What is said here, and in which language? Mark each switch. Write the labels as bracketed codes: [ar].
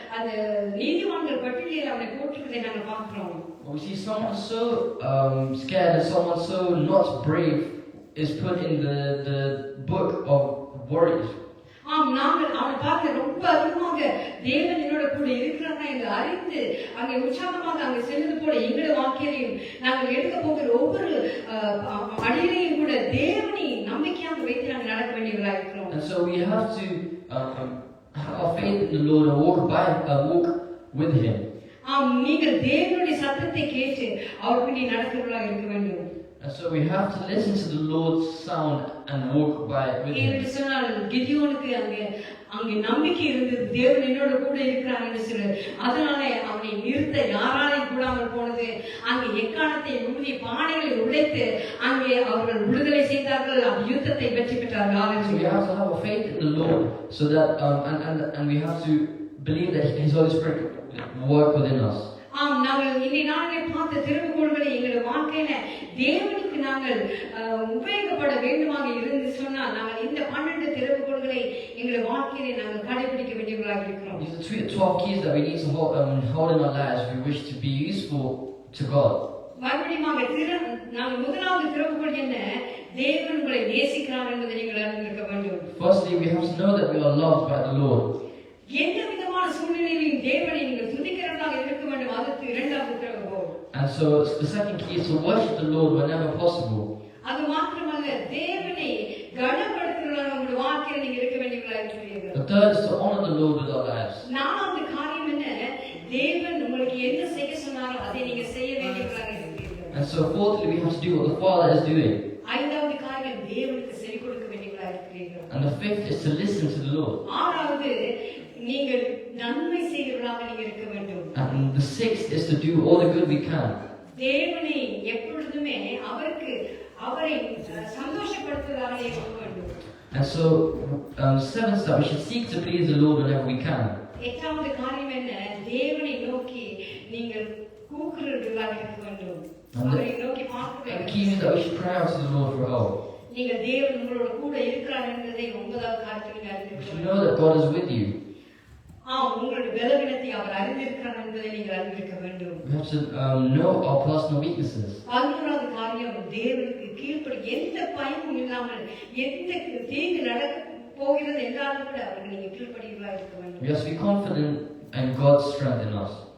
[ta] அந்த நீதிமான்கள் பட்டியலில் அவனை போட்டுக்கிறதை நாங்கள் பார்க்கிறோம். [en] We see someone so scared and someone so not brave is put in the book of warriors. [ta] ஆம், நாங்கள் அவனை பார்த்து ரொம்ப அதிகமாக தேவன் என்னோட கூட இருக்கிறாங்க என்று அறிந்து அங்கே உற்சாகமாக அங்கே செல்வது போல எங்களுடைய வாழ்க்கையிலையும் நாங்கள் எடுக்க போகிற ஒவ்வொரு அடியிலையும் கூட தேவனை நம்பிக்கையாக வைத்து நாங்கள் நடக்க வேண்டியவர்களாக இருக்கிறோம். [en] And so we have to have our faith in the Lord and walk with Him. [ta] ஆம், நீங்கள் தேவனுடைய சத்தத்தை கேட்டு அவருக்கு நடக்கிறவர்களாக இருக்க வேண்டும். [en] And so we have to listen to the Lord's sound and walk with Him. [ta] என்று சொன்னால் கிதியோனுக்கு அங்கே நம்பிக்கை இருந்தது, தேவன் என்னோட கூட இருக்கிறார் என்று சொல்லு. அதனாலே அவனை நிறுத்த யாராலையும் கூடாமல் போனது. அங்கே எக்காலத்தை ஊதி பானைகளை உடைத்து அங்கே அவர்கள் விடுதலை செய்தார்கள், அந்த யுத்தத்தை வெற்றி பெற்றார்கள். [en] So we have to have a faith in the Lord so that and we have to believe that His Holy Spirit will work within us. [ta] ஆம், நாங்கள் இன்றைய நாளிலே பார்த்த திறவுகோல்களை எங்களுடைய வாழ்க்கையில தேவனுக்கு நாங்கள் உபயோகப்பட வேண்டுமாக இருந்து சொன்னால் நாங்கள் இந்த 12 திறவுகோல்களை எங்களுடைய வாழ்க்கையிலே நாங்கள் கடைபிடிக்க வேண்டியவர்களாக இருக்கிறோம். [en] These are 12 keys that we need to hold in our lives if we wish to be useful to God. [ta] மறுபடியும் நாங்கள் முதலாவது திறவுகோல் என்ன? தேவன் உங்களை நேசிக்கிறார் என்பதை நீங்கள் அறிந்திருக்க வேண்டும். [en] Firstly, we have to know that we are loved by the Lord. [ta] எந்த விதமான சூழ்நிலையிலும் தேவனை நீங்கள் துதிக்கிறவர்களாக இருக்க வேண்டும். அதுக்கு இரண்டாவது திறவுகோல். [en] And so the second key is to worship the Lord whenever possible. [ta] அது மாத்திரமல்ல, தேவனை கனப்படுத்துகிறவர்களாக உங்களுடைய வாழ்க்கையில் நீங்கள் இருக்க வேண்டியவர்களாக இருக்கிறீர்கள். [en] The third is to honor the Lord with our lives. [ta] நாலாவது காரியம் என்ன? தேவன் உங்களுக்கு என்ன செய்ய சொன்னாரோ அதை நீங்க செய்ய வேண்டியவர்களாக இருக்கிறீர்கள். [en] And so fourthly, we have to do what the Father is doing. [ta] ஐந்தாவது காரியம் தேவனுக்கு செவி கொடுக்க வேண்டியவர்களாக இருக்கிறீர்கள். [en] And the fifth is to listen to the Lord. [ta] ஆறாவது, நீங்கள் நன்மை செய்கிறவர்களாக நீங்க இருக்க வேண்டும். [en] And the sixth is to do all the good we can. [ta] தேவனை எப்பொழுதுமே அவரை சந்தோஷப்படுத்துவதாக இருக்க வேண்டும். [en] And so seventh step, we should seek to please the Lord whenever we can. [ta] எட்டாவது காரியம் என்ன? தேவனை நோக்கி நீங்கள் கூக்குரல்களாக இருக்க வேண்டும். அவரை நோக்கி பார்க்க [en] And the [ta] வேண்டும். [en] key is that we should cry out to the Lord for help. [ta] நீங்கள் தேவன் உங்களோட கூட இருக்கிறார் என்பதை 9வது காரியத்தில் [en] We should [ta] அறிந்திருக்க [en] know that God is with you. [ta] உங்களுடைய பலவீனத்தை அவர் அறிந்திருக்கிறார் என்பதை நீங்கள் அறிந்திருக்க வேண்டும். [en] We have to know our personal weaknesses. [ta] 11வது காரியம், தேவனுக்கு கீழ்ப்படி எந்த பயமும் இல்லாமல் எந்த தீங்கு நடக்க போகிறது என்றாலும் கூட அவருக்கு நீங்க கீழ்ப்படிகளா இருக்க வேண்டும். [en] We have to be confident in God's strength in us.